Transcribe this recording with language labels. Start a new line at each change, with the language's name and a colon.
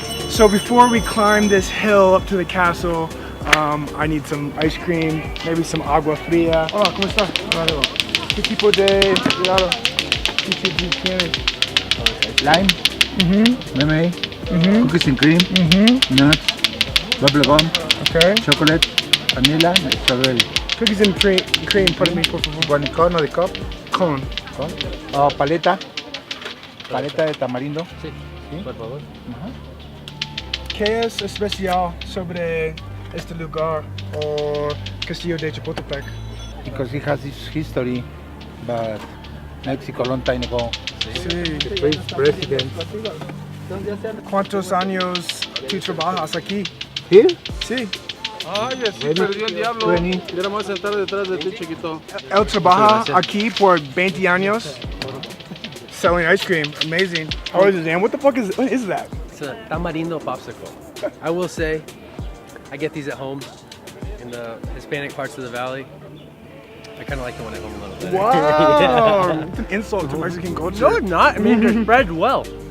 English: So before we climb this hill up to the castle, I need some ice cream, maybe some agua fría.
Spanish: Hola, ¿cómo estás? ¿Qué tipo de helado tienes?
English: Lime, lemonade, cookies and cream, nuts, bubble gum, Okay. chocolate, vanilla, and strawberry.
Spanish: Cookies and cream, para mí, por favor.
English: One cone or the cup? Cone.
Spanish: Paleta de tamarindo. Sí, por favor. ¿Qué es especial sobre este lugar o Castillo de Chapultepec?
English: Because it has this history, but Mexico long time ago.
Spanish: Sí.
English: The first president.
Spanish: ¿Cuántos años tú trabajas aquí?
English: Here?
Spanish: Sí. Ay, así perdió el diablo. 20. Ya vamos a sentar detrás de ti, chiquito. Él trabaja aquí por 20 años
English: selling ice cream. Amazing. How is it, Dan? What is that? It's a tamarindo popsicle. I will say, I get these at home in the Hispanic parts of the valley. I kind of like the one at home a little better. Wow. Yeah. It's an insult to Mexican culture. No, not. I mean, they're spread well.